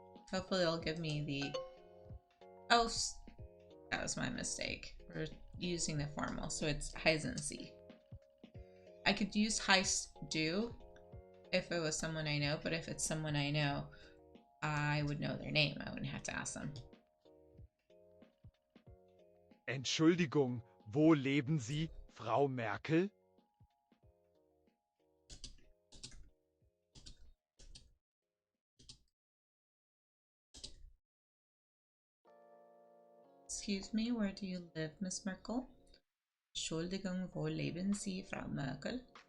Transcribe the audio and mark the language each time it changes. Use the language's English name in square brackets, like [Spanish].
[English] Hopefully it'll give me the... Oh, that was my mistake. We're using the formal, so it's [German] heißen sie. [English] I could use [German] heißt du [English] if it was someone I know, but if it's someone I know, I would know their name. I wouldn't have to ask them. [German] Entschuldigung, wo leben Sie, Frau Merkel? [English] Excuse me, where do you live, Miss Merkel? [German] Entschuldigung, wo leben Sie, Frau Merkel?